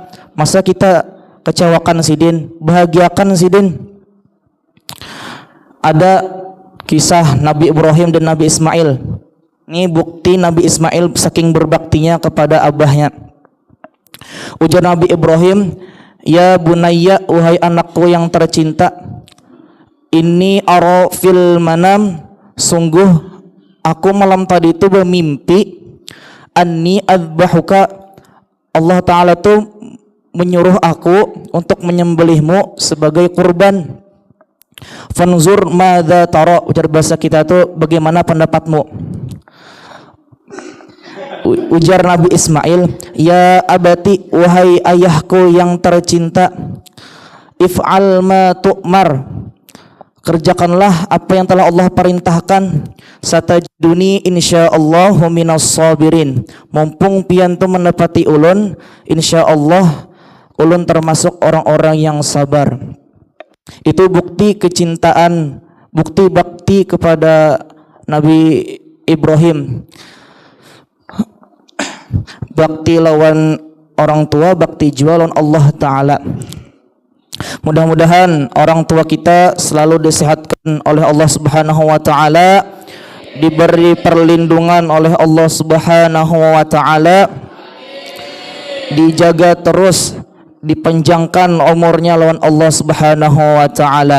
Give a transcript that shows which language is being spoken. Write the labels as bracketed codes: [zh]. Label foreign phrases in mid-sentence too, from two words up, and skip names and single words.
[bjn] Masa kita kecewakan sidin, bahagiakan sidin. [id] Ada kisah Nabi Ibrahim dan Nabi Ismail. Ini bukti Nabi Ismail saking berbaktinya kepada abahnya. [bjn] Ujar Nabi Ibrahim, [ar] "يا بني, [id] wahai anakku yang tercinta, ini [ar] أرى في المنام, [id] sungguh aku malam tadi itu bermimpi, [ar] أني أذبحك, الله تعالى [id] tuh menyuruh aku untuk menyembelihmu sebagai kurban. [ar] فانظر ماذا ترى," [bjn] ujar bahasa kita tuh, bagaimana pendapatmu? [id] Ujar Nabi Ismail, [ar] "يا أبت, [id] wahai ayahku yang tercinta, [ar] افعل ما تؤمر, [id] kerjakanlah apa yang telah Allah perintahkan, [ar] ستجدني إن شاء الله من الصابرين, [bjn] mumpung pian tu menepati ulun, insyaallah ulun termasuk orang-orang yang sabar." [id] Itu bukti kecintaan, bukti bakti kepada Nabi Ibrahim. [bjn] Bakti lawan orang tua, bakti juga lawan [ar] الله تعالى. [id] Mudah-mudahan orang tua kita selalu disehatkan oleh [ar] الله سبحانه وتعالى, [id] diberi perlindungan oleh [ar] الله سبحانه وتعالى, [id] dijaga terus, dipanjangkan umurnya lawan [ar] الله سبحانه وتعالى.